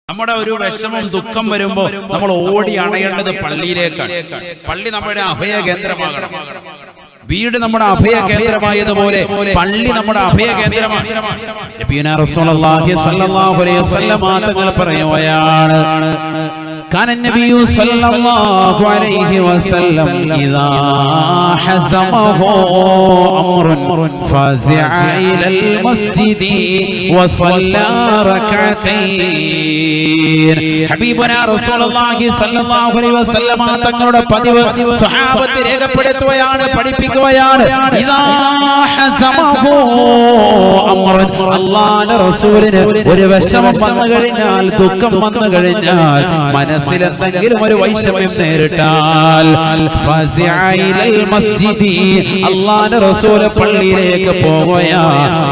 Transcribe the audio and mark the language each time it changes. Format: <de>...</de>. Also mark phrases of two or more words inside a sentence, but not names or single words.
<ml>നമ്മുടെ ഒരു വിഷമം ദുഃഖം വരുമ്പോ നമ്മൾ ഓടി അണയേണ്ടത് പള്ളിയിലേക്കാണ്. പള്ളി നമ്മുടെ അഭയ കേന്ദ്രമാകണം. വീട് നമ്മുടെ അഭയ കേന്ദ്രമായതുപോലെ പള്ളി നമ്മുടെ അഭയ കേന്ദ്രമാണ്.</ml> <ar>نبينا رسول الله صلى الله عليه وسلم</ar> <ml>തങ്ങൾ പറയുകയാണ്,</ml> <ar>كان النبي صلى الله عليه وسلم إذا حزمه أمر فزع إلى المسجد وصلى ركعتين. حبيبنا رسول الله صلى الله عليه وسلم</ar> <ml>തങ്ങളുടെ പതിവ് സ്വഹാബത്ത് രേഖപ്പെടുത്തുകയാണ്, പഠിപ്പിക്കുകയാണ്.</ml> <ar>إذا حزمه أمرًا,</ar> <ml>അല്ലാഹുവിന്റെ റസൂലിന് ഒരു വിഷമം വന്നു കഴിഞ്ഞാൽ, ദുഃഖം വന്നു കഴിഞ്ഞാൽ, മനസ്സിലെന്തെങ്കിലും ഒരു വൈഷമ്യം നേരിട്ടാൽ, അല്ലാഹുവിന്റെ റസൂൽ പള്ളിയിലേക്ക് പോവുകയാണ്.</ml>